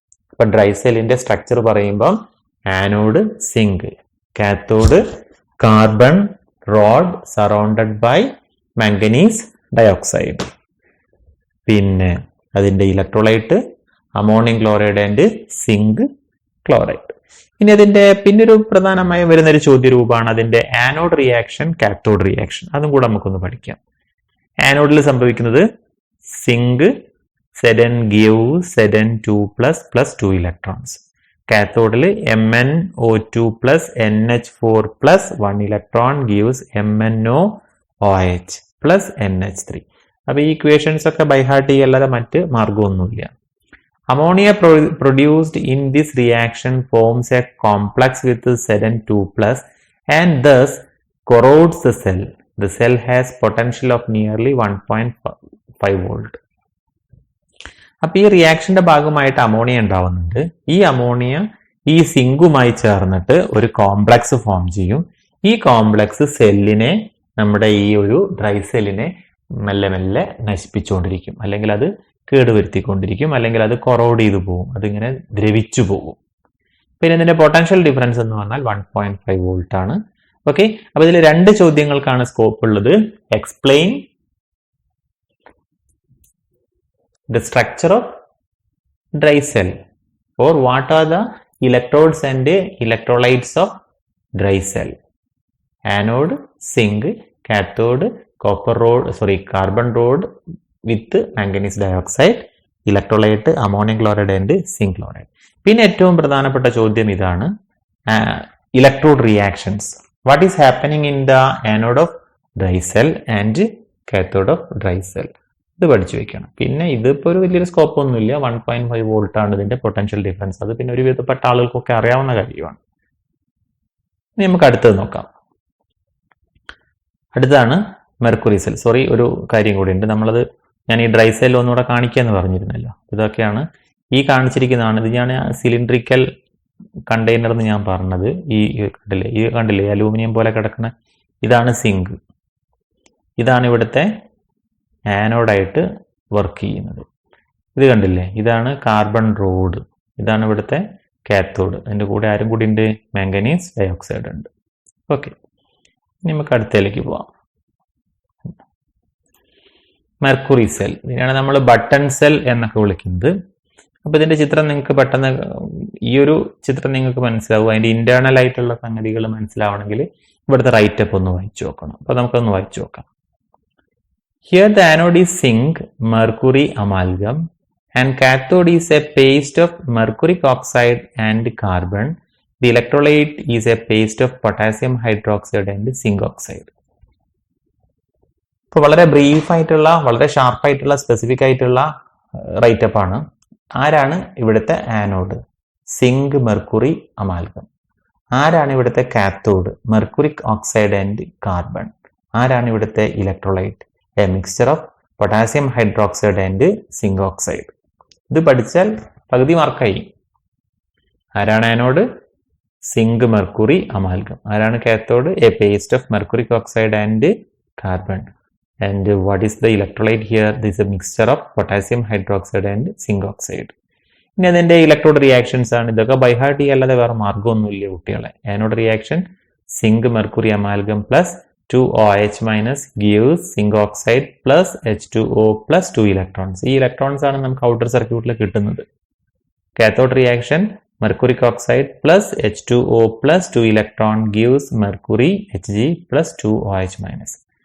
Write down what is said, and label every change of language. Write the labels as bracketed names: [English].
[Malayalam] അപ്പൊ ഡ്രൈ സെല്ലിന്റെ സ്ട്രക്ചർ പറയുമ്പം [English] Anode zinc, cathode carbon rod surrounded by manganese dioxide. [Malayalam] പിന്നെ അതിന്റെ [English] Electrolyte ammonium chloride and zinc chloride. [Malayalam] ഇനി അതിന്റെ പിന്നൊരു പ്രധാനമായും വരുന്നൊരു ചോദ്യരൂപമാണ് അതിന്റെ ആനോഡ് റിയാക്ഷൻ, കാത്തോഡ് റിയാക്ഷൻ. അതും കൂടെ നമുക്കൊന്ന് പഠിക്കാം. ആനോഡിൽ സംഭവിക്കുന്നത് zinc [English] Zn gives Zn2+ 2 electrons. [Malayalam] കാത്തോഡിൽ [English] MnO2 plus NH4 plus 1 electron gives MnOH plus NH3. [Malayalam] അപ്പൊ ഈ ഇക്വേഷൻസ് ഒക്കെ ബൈഹാർട്ട് ചെയ്യല്ലാതെ മറ്റ് മാർഗമൊന്നുമില്ല. [English] Ammonia produced in this reaction forms a complex with Zn2+ and thus corrodes the cell. The cell has potential of nearly 1.5 volt. [Malayalam] അപ്പൊ ഈ റിയാക്ഷന്റെ ഭാഗമായിട്ട് ammonia ഉണ്ടാവുന്നുണ്ട്. ഈ ammonia ഈ സിങ്കുമായി ചേർന്നിട്ട് ഒരു കോംപ്ലക്സ് ഫോം ചെയ്യും. ഈ കോംപ്ലക്സ് സെല്ലിനെ, നമ്മുടെ ഈ ഒരു ഡ്രൈ സെല്ലിനെ മെല്ലെ മെല്ലെ നശിപ്പിച്ചുകൊണ്ടിരിക്കും, അല്ലെങ്കിൽ അത് കേടുവരുത്തിക്കൊണ്ടിരിക്കും, അല്ലെങ്കിൽ അത് കൊറോഡ് ചെയ്തു പോകും, അതിങ്ങനെ ദ്രവിച്ചു പോകും. പിന്നെ ഇതിന്റെ പൊട്ടൻഷ്യൽ ഡിഫറൻസ് എന്ന് പറഞ്ഞാൽ 1.5 വോൾട്ട് ആണ്. ഓക്കെ, അപ്പൊ ഇതിൽ രണ്ട് ചോദ്യങ്ങൾക്കാണ് സ്കോപ്പ് ഉള്ളത്. [English] Explain the structure of dry cell, or what are the electrodes and electrolytes of dry cell? Anode zinc, cathode carbon rod with manganese dioxide, electrolyte ammonium chloride and zinc chloride. [Malayalam] പിന്നെ ഏറ്റവും പ്രധാനപ്പെട്ട ചോദ്യം ഇതാണ്, electrode reactions. [English] What is happening in the anode of dry cell and cathode of dry cell? [Malayalam] ഇത് പഠിച്ചു വെക്കണം. പിന്നെ ഇതിപ്പോൾ ഒരു വലിയൊരു സ്കോപ്പ് ഒന്നുമില്ല. 1.5 വോൾട്ട് ആണ് ഇതിന്റെ പൊട്ടൻഷ്യൽ ഡിഫറൻസ്. അത് പിന്നെ ഒരു വിധപ്പെട്ട ആളുകൾക്കൊക്കെ അറിയാവുന്ന കാര്യമാണ്. ഇനി നമുക്ക് അടുത്തത് നോക്കാം. അടുത്താണ് മെർക്കുറി സെൽ. സോറി, ഒരു കാര്യം കൂടി ഉണ്ട്. ഞാൻ ഈ ഡ്രൈ സെൽ ഒന്നുകൂടെ കാണിക്കാന്ന് പറഞ്ഞിരുന്നല്ലോ. ഇതൊക്കെയാണ് ഈ കാണിച്ചിരിക്കുന്നതാണ്. ഇത് ഞാൻ സിലിണ്ടറിക്കൽ കണ്ടെയ്നർ എന്ന് ഞാൻ പറഞ്ഞത്. ഈ കണ്ടില്ലേ അലൂമിനിയം പോലെ കിടക്കുന്ന ഇതാണ് സിങ്ക്. ഇതാണ് ഇവിടുത്തെ ആനോഡായിട്ട് വർക്ക് ചെയ്യുന്നത്. ഇത് കണ്ടില്ലേ, ഇതാണ് കാർബൺ റോഡ്, ഇതാണ് ഇവിടുത്തെ കാത്തോഡ്. അതിൻ്റെ കൂടെ ആരും കൂടി ഉണ്ട്? മാംഗനീസ് ഡയോക്സൈഡ് ഉണ്ട്. ഓക്കെ, ഇനി നമുക്ക് അടുത്തതിലേക്ക് പോവാം. മെർക്കുറി സെൽ, ഇതിനാണ് നമ്മൾ ബട്ടൺ സെൽ എന്നൊക്കെ വിളിക്കുന്നത്. അപ്പൊ ഇതിന്റെ ചിത്രം നിങ്ങൾക്ക് പെട്ടെന്ന്, ഈ ഒരു ചിത്രം നിങ്ങൾക്ക് മനസ്സിലാവും. അതിന്റെ ഇന്റേണൽ ആയിട്ടുള്ള സംഗതികൾ മനസ്സിലാവണമെങ്കിൽ ഇവിടുത്തെ റൈറ്റപ്പ് ഒന്ന് വായിച്ചു നോക്കണം. അപ്പൊ നമുക്കൊന്ന് വായിച്ചു നോക്കാം. [English] Here the anode is zinc mercury amalgam and cathode is a paste of mercuric oxide and carbon. The electrolyte is a paste of potassium hydroxide and zinc oxide. [Malayalam] ഇപ്പോൾ വളരെ ബ്രീഫ് ആയിട്ടുള്ള വളരെ ഷാർപ്പായിട്ടുള്ള സ്പെസിഫിക് ആയിട്ടുള്ള റൈറ്റപ്പ് ആണ്. ആരാണ് ഇവിടുത്തെ anode? Zinc mercury amalgam. ആരാണ് ഇവിടുത്തെ cathode? Mercuric oxide and carbon. ആരാണ് ഇവിടുത്തെ electrolyte? [English] A mixture of potassium hydroxide and zinc oxide. [Malayalam] ഇത് പഠിച്ചാൽ പകുതി മാർക്കായി. ആരാണ് ആനോഡ്? Zinc mercury amalgam. ആരാണ് cathode? [English] A paste of mercuric oxide and carbon. And what is the electrolyte here? This is a mixture of potassium hydroxide and zinc oxide. [Malayalam] ഇനി അതിൻ്റെ electrode reactions ആണ്. ഇതൊക്കെ by heart ചെയ്യാല്ലാതെ വേറെ മാർഗ്ഗമൊന്നുമില്ല കുട്ടികളെ. [English] Anode reaction zinc mercury amalgam plus 2OH minus gives zinc oxide plus H2O plus 2 electrons. [Malayalam] ഈ electrons ആണ് നമുക്ക് outer സർക്യൂട്ടിൽ കിട്ടുന്നത്. [English] Cathode reaction mercuric oxide plus H2O plus 2 electron gives mercury Hg plus 2OH minus.